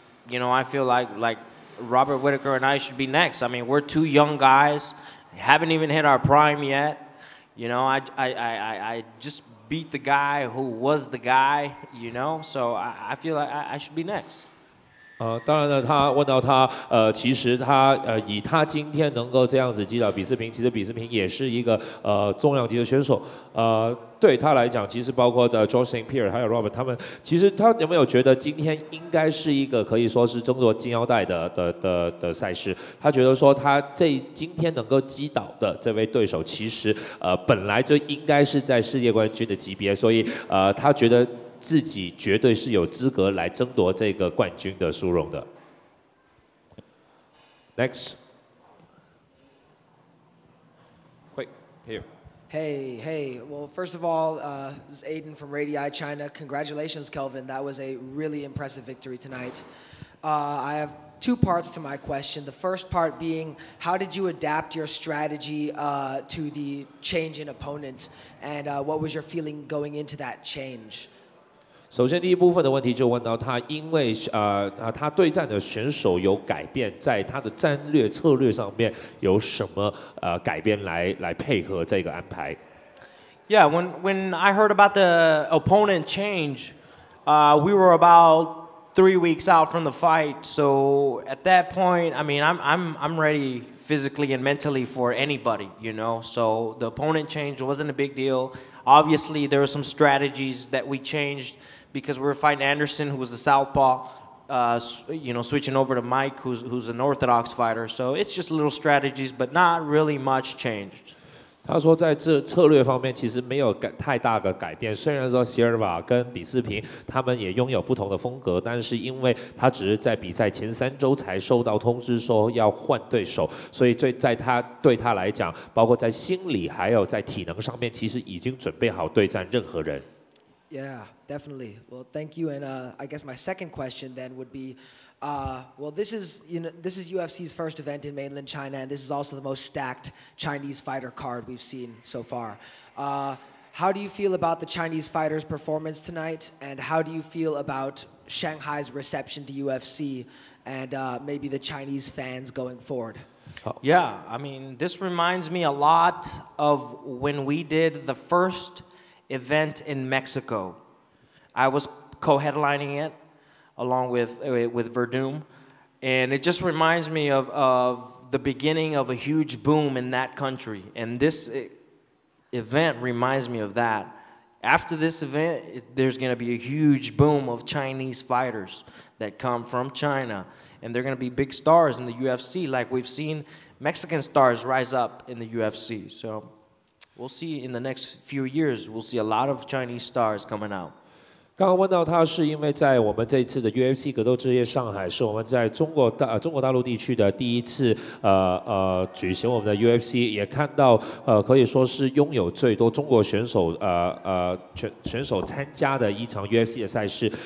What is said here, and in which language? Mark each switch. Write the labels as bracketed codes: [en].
[en] You know, I feel like Robert Whitaker and I should be next. I mean, we're two young guys, haven't even hit our prime yet. You know, I just beat the guy who was the guy, you know, so I feel like I should be next. [zh] 当然呢，他问到他，其实他以他今天能够这样子击倒比斯平，其实比斯平也是一个重量级的选手，对他来讲，其实包括George St. Pierre 还有 Robert 他们，其实他有没有觉得今天应该是一个可以说是争夺金腰带的赛事？他觉得说他今天能够击倒的这位对手，其实本来就应该是在世界冠军的级别，所以他觉得。自己绝对是有资格来争夺这个冠军的殊荣的。 [en] Next， wait here. Hey. Well, first of all, this is Aiden from Radii China. Congratulations, Kelvin. That was a really impressive victory tonight. I have two parts to my question. The first part being, how did you adapt your strategy to the change in opponent, and what was your feeling going into that change? [zh] 首先，第一部分的问题就问到他，因为他对战的选手有改变，在他的战略策略上面有什么改变来配合这个安排 [en] ？Yeah, when I heard about the opponent change, we were about 3 weeks out from the fight. So at that point, I mean, I'm ready physically and mentally for anybody, you know. So the opponent change wasn't a big deal. Obviously, there were some strategies that we changed. Because we were fighting Anderson, who was a southpaw, you know, switching over to Mike, who's an orthodox fighter. So it's just little strategies, but not really much changed. [zh] 他说，在这策略方面其实没有太大的改变。虽然说席尔瓦跟比斯平他们也拥有不同的风格，但是因为他只是在比赛前3周才收到通知说要换对手，所以对他来讲，包括在心理还有在体能上面，其实已经准备好对战任何人。 [en] Yeah, definitely. Well, thank you. And I guess my second question then would be, well, this is UFC's first event in mainland China, and this is also the most stacked Chinese fighter card we've seen so far. How do you feel about the Chinese fighters' performance tonight, and how do you feel about Shanghai's reception to UFC and maybe the Chinese fans going forward? Yeah, I mean, this reminds me a lot of when we did the first event in Mexico. I was co-headlining it along with Verdum, and it just reminds me of the beginning of a huge boom in that country. And this event reminds me of that. After this event, there's going to be a huge boom of Chinese fighters that come from China, and they're going to be big stars in the UFC, like we've seen Mexican stars rise up in the UFC. So we'll see in the next few years, we'll see a lot of Chinese stars coming out. [zh] 刚刚问到他，是因为在我们这一次的 UFC 格斗之夜上海，是我们在中国大陆地区的第一次举行我们的 UFC， 也看到可以说是拥有最多中国选手选手参加的一场 UFC 的赛事。